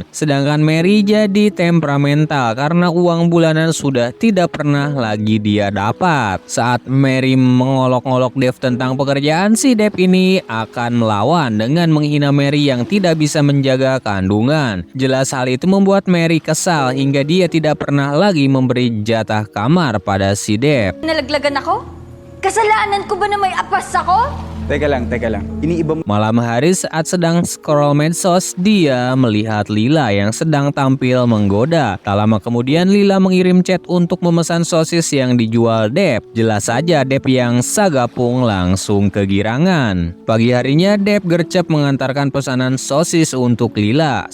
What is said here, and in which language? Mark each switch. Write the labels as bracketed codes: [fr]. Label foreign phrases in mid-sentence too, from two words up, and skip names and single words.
[id] Sedangkan Mary jadi temperamental karena uang bulanan sudah tidak pernah lagi dia dapat. Saat Mary mengolok-olok Dev tentang pekerjaan, si Dev ini akan melawan dengan menghina Mary yang tidak bisa menjaga kandungan. Jelas hal itu membuat Mary kesal hingga dia tidak pernah lagi memberi jatah kamar pada si Dev. [tl] Nalaglagan ako? Kasalanan ko ba na may apas ako? Teka lang. Iniiba mo. [id] Malam hari saat sedang scroll medsos, dia melihat Lila yang sedang tampil menggoda. Tak lama kemudian Lila mengirim chat untuk memesan sosis yang dijual Dev. Jelas saja Dev yang sagapung langsung kegirangan. Pagi harinya Dev gercep mengantarkan pesanan sosis untuk Lila.